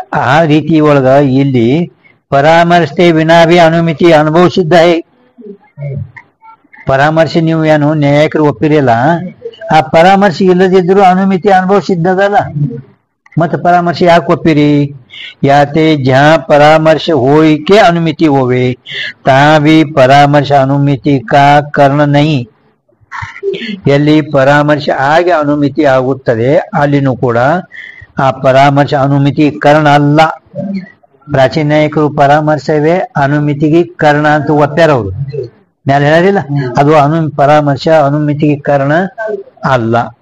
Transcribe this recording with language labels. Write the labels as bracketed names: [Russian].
[Kannada] ಆ ರೀತಿ ಒಳಗ ಇಲ್ಲಿ ಪರಾಮರ್ಶತೆ ವಿನಾಭಿ ಅನುಮಿತಿ ಅನುಭವ ಸಿದ್ಧ ಹೈ. ಪರಾಮರ್ಶೆ ನೀವು ಏನು ನ್ಯಾಯಕರು ಒಪ್ಪಿರಲ್ಲ, ಆ ಪರಾಮರ್ಶೆ ಇಲ್ಲದಿದ್ರು ಅನುಮಿತಿ ಅನುಭವ ಸಿದ್ಧದಲ್ಲ. ಮತ್ತೆ ಪರಾಮರ್ಶೆ ಯಾಕೆ ಒಪ್ಪಿರಿ? [Hindi] ಯಾತೆ ಜಾ ಪರಾಮರ್ಶ ಹೋಯ್ के अनुमिति होवे ता भी परामर्श अनुमिति का कारण नहीं. [Kannada] ಎಲ್ಲಿ ಪರಾಮರ್ಶ ಆಗಿ ಅನುಮಿತಿ ಆಗುತ್ತದೆ ಅಲ್ಲಿನೂ ಕೂಡ ಆ ಪರಾಮರ್ಶ ಅನುಮಿತಿ ಕಾರಣ ಅಲ್ಲ. ಪ್ರಾಚೀನ ನಾಯಕರು ಪರಾಮರ್ಶವೇ ಅನುಮಿತಿಗೆ ಕಾರಣ ಅಂತ ಒಪ್ಪ್ಯಾರ ಅವರು ಮೇಲೆ ಹೇಳಲಿಲ್ಲ. ಅದು ಪರಾಮರ್ಶ ಅನುಮಿತಿಗೆ ಕಾರಣ ಅಲ್ಲ.